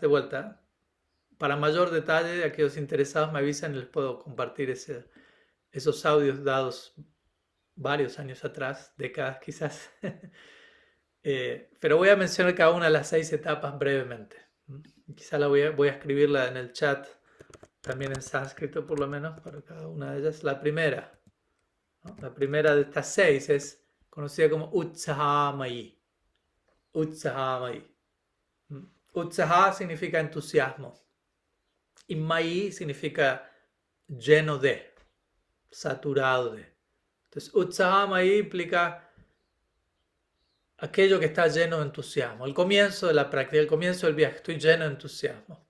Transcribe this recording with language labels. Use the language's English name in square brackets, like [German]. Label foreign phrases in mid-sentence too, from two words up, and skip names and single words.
[Spanish] De vuelta, para mayor detalle, aquellos interesados me avisan y les puedo compartir esos audios dados varios años atrás, décadas quizás. Pero voy a mencionar cada una de las 6 etapas brevemente. Quizá voy a escribirla en el chat, también en sánscrito por lo menos, para cada una de ellas. La primera, ¿no? La primera de estas 6 es conocida como Utsahamayi. Utsahamayi. Utsaha significa entusiasmo. Y Mayi significa lleno de, saturado de. Entonces, Utsahamayi implica aquello que está lleno de entusiasmo. El comienzo de la práctica, el comienzo del viaje, estoy lleno de entusiasmo.